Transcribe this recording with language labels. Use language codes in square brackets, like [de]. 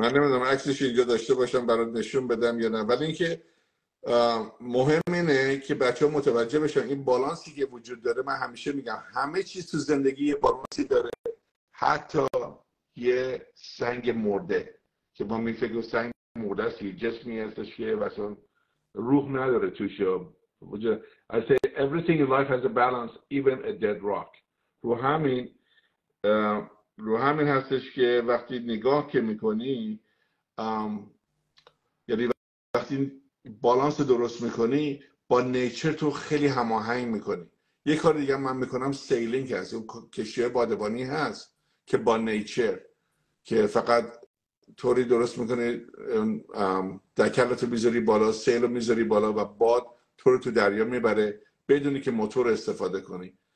[fa] من نمیدونم عکسش اینجا داشته باشم برات نشون بدم یا نه، ولی اینکه مهم اینه که بچه ها متوجه بشن این بالانسی که وجود داره. من همیشه میگم همه چیز تو زندگی یه بالانسی داره، حتی یه سنگ مرده که ما میفکریم سنگ مرده است یه جسمی هستش که مثلا روح نداره توش. [en] I say everything in life has a balance, even a dead rock. [fa] رو همین هستش که وقتی نگاه که میکنی، یعنی وقتی بالانس درست میکنی با نیچر تو خیلی هماهنگ میکنی. یه کار دیگه من میکنم سیلینگ هست، اون کشتی بادبانی هست که با نیچر که فقط طوری درست میکنه دکلتو میذاری بالا، سیلو میذاری بالا و باد تو رو تو دریا میبره بدونی که موتور استفاده کنی.